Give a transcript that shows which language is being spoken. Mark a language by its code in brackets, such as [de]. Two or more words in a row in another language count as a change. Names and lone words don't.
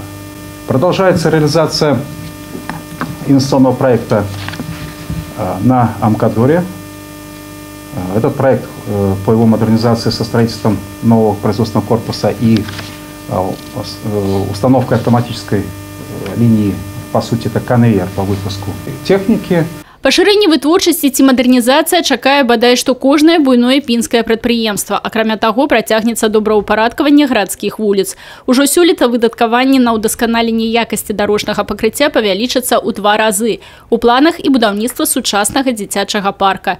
[ru] Продолжается реализация инвестиционного проекта на Амкадоре. Этот проект по его модернизации со строительством нового производственного корпуса и установкой автоматической линии, по сути, это конвейер по выпуску техники. [be] Пашырэнне вытворчасці ці мадэрнізацыя чакае бадай што кожнае буйное пінскае прадпрыемства. Акрамя таго, працягнецца добраўпарадкаванне гарадскіх вуліц. Ужо сёлета выдаткаванне на ўдасканаленне якасці дарожнага пакрыцця павялічыцца ў 2 разы. У планах і будаўніцтва сучаснага дзіцячага парка.